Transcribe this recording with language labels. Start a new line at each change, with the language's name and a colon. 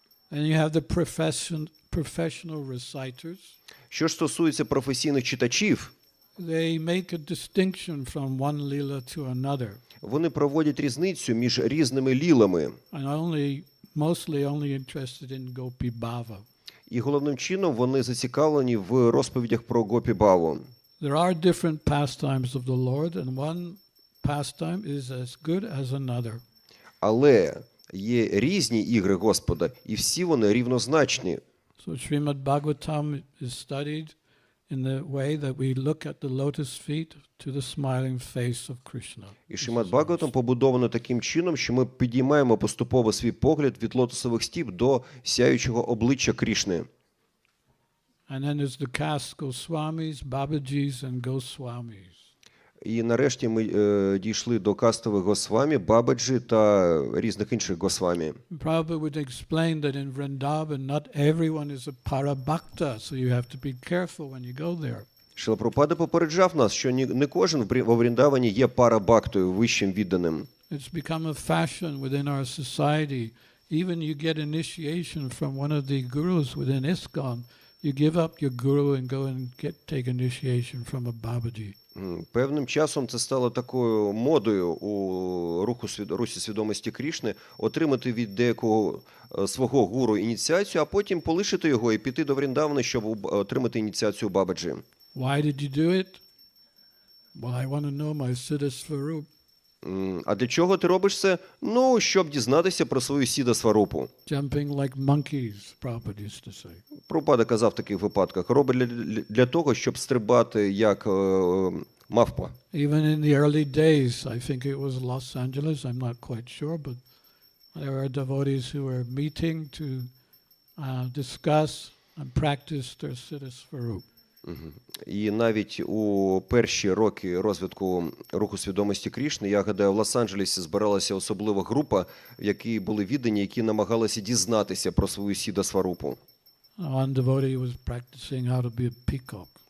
English: And you have the professional reciters.
Ukrainian: Що ж стосується професійних читачів,
English: They make a distinction from one lila to another.
Ukrainian: вони проводять різницю між різними лілами.
English: And mostly only interested in Gopi Bhava.
Ukrainian: І головним чином вони зацікавлені в розповідях про Гопі Баву.
English: There are different pastimes of the Lord, and one pastime is as good as another.
Ukrainian: Але є різні ігри Господа, і всі вони рівнозначні.
English: So Srimad Bhagavatam is studied in the way that we look at the lotus feet to the smiling face of Krishna.
Ukrainian: І Шримад Бхагаватам побудовано таким чином, що ми підіймаємо поступово свій погляд від лотосових стіп до сяючого обличчя Крішни.
English: And then there's the caste Γκосваміs, Babajis and Ґосваміs.
Ukrainian: І нарешті ми дійшли до кастових Ґосвамі, Бабаджі та різних інших Ґосвамі.
English: Prabhupada would explain that in Vrindavan not everyone is a parabhakta, so you have to be careful when you go there.
Ukrainian: Шрила Прабхупада попереджав нас, що не кожен во Вріндавані є парабхактою, вищим відданим.
English: It's become a fashion within our society. Even you get initiation from one of the gurus within ISKCON, you give up your guru and go and take initiation from a Babaji.
Ukrainian: Певним часом це стало такою модою у русі свідомості Крішни отримати від деякого свого гуру ініціацію, а потім полишити його і піти до Вріндавани, щоб отримати ініціацію Бабаджі.
English: Why did you do it? Well, I want to know my Siddha Svarup.
Ukrainian: А для чого ти робиш це? Ну, щоб дізнатися про свою Сіда Сварупу.
English: Jumping like monkeys, Prabhupada used to say.
Ukrainian: Прабхупада казав в таких випадках, робить для того, щоб стрибати як мавпа.
English: Even in the early days, I think it was Los Angeles, I'm not quite sure, but there were devotees who were meeting to discuss and practice their Siddha Svarup.
Ukrainian: І навіть у перші роки розвитку руху свідомості Крішни, я гадаю, в Лос-Анджелесі збиралася особлива група, в якій були віддані, які намагалися дізнатися про свою Сіда Сварупу.
English: One devotee was practicing how to be a peacock.